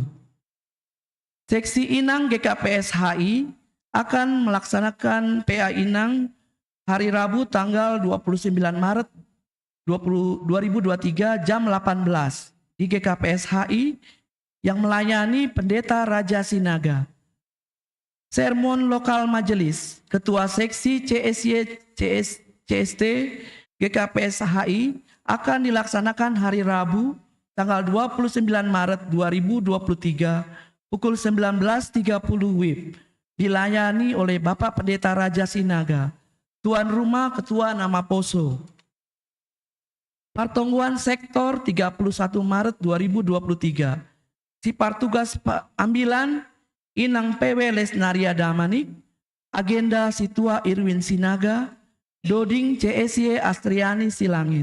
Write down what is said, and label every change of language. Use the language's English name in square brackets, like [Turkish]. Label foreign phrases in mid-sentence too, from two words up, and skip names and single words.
[Indonesian] Seksi Inang GKPS HI akan melaksanakan PA Inang hari Rabu tanggal 29 Maret 2023 jam 18 di GKPS HI yang melayani Pendeta Raja Sinaga. Sermon lokal majelis Ketua Seksi CST GKPS HI akan dilaksanakan hari Rabu tanggal 29 Maret 2023 pukul 19.30 WIB, dilayani oleh Bapak Pendeta Raja Sinaga, Tuan Rumah Ketua Nama Poso. [Simeulue] Partongguan Sektor 31 Maret 2023, Sipar Tugas Ambilan Inang PW Lesnaria Damanik, Agenda Situa Irwin Sinaga, Doding CSY Astriani Silangit.